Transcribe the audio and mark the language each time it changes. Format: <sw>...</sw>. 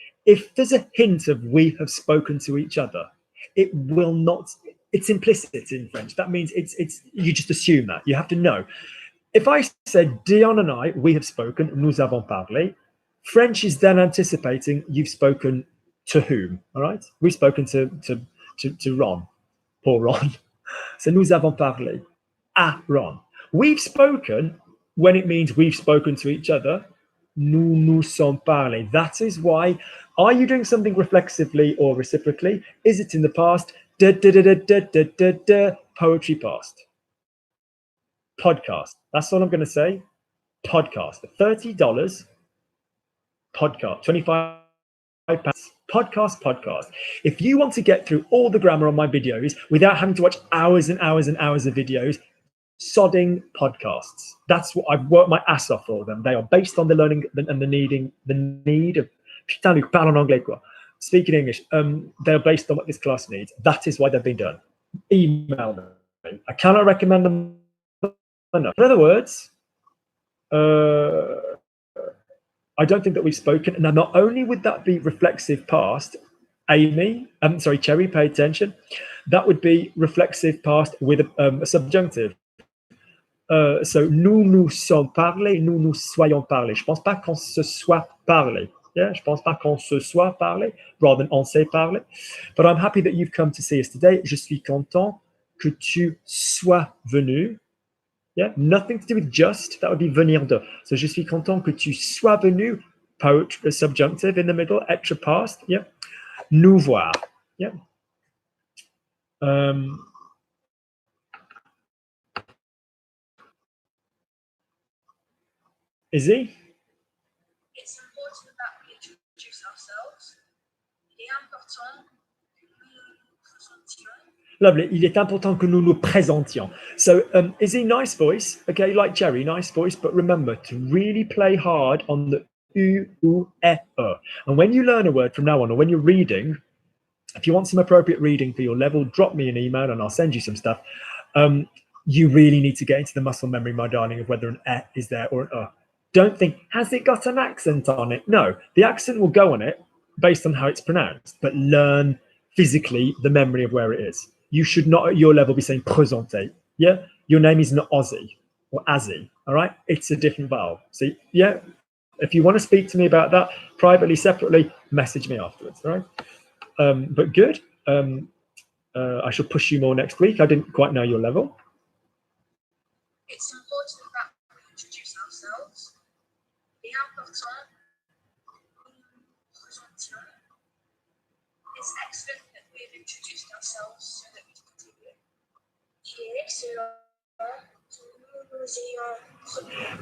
<en>If there's a hint of we have spoken to each other, it will not, it's implicit in French. That means it's you just assume that. You have to know. If I said Dion and I, we have spoken,</en> <fr>nous avons parlé,</fr> <en>French is then anticipating you've spoken to whom, all right? We've spoken to Ron, poor Ron.</en> <fr>So nous avons parlé à Ron.</fr> <en>We've spoken when it means we've spoken to each other.</en> <fr>Nous nous sommes parlé.</fr> <en>That is why. Are you doing something reflexively or reciprocally? Is it in the past? Poetry past. Podcast. That's all I'm going to say. Podcast. $30. Podcast. 25 pounds. Podcast. If you want to get through all the grammar on my videos without having to watch hours and hours and hours of videos, sodding podcasts. That's what I've worked my ass off for them. They are based on the learning and the need of.</en> <fr>Putain, Luc, parle en anglais, quoi.</fr> <en>Speak in English. They're based on what this class needs. That is why they've been done. Email them. I cannot recommend them enough. In other words, I don't think that we've spoken. Now, not only would that be reflexive past, Cherry, pay attention. That would be reflexive past with a subjunctive.</en> <fr>So, nous nous sommes parlé, nous nous soyons parlé. Je pense pas qu'on se soit parlé. Yeah, je pense pas qu'on se soit parlé, rather than on s'est parlé.</fr> <en>But I'm happy that you've come to see us today.</en> <fr>Je suis content que tu sois venu.</fr> <en>Yeah, nothing to do with just. That would be venir de.</en> <fr>So, je suis content que tu sois venu.</fr> <en>Poetry, subjunctive in the middle. Être past. Yeah.</en> <fr>Nous voir.</fr> <en>Yeah. Izzy? It's important that we introduce ourselves.</en> <fr>Il est important que nous nous présentions.</fr> <en>Lovely.</en> <fr>Il est important que nous nous présentions.</fr> <en>So, Izzy, nice voice. Okay, like Jerry, nice voice. But remember to really play hard on the U, U, E, E. And when you learn a word from now on, or when you're reading, if you want some appropriate reading for your level, drop me an email and I'll send you some stuff. You really need to get into the muscle memory, my darling, of whether an E is there or an Don't think, has it got an accent on it? No, the accent will go on it based on how it's pronounced, but learn physically the memory of where it is. You should not at your level be saying présenter. Yeah, your name is not Ozzy or Azzy. All right, it's a different vowel. So yeah, if you want to speak to me about that privately, separately, message me afterwards. All right. But good. I shall push you more next week. I didn't quite know your level. It's important that we introduce ourselves.</en> <fr>Il est important que nous nous présentions.</fr> <en>It's excellent that we've introduced ourselves so that we can continue.</en> <fr>Il est excellent que nous nous ayons.</fr>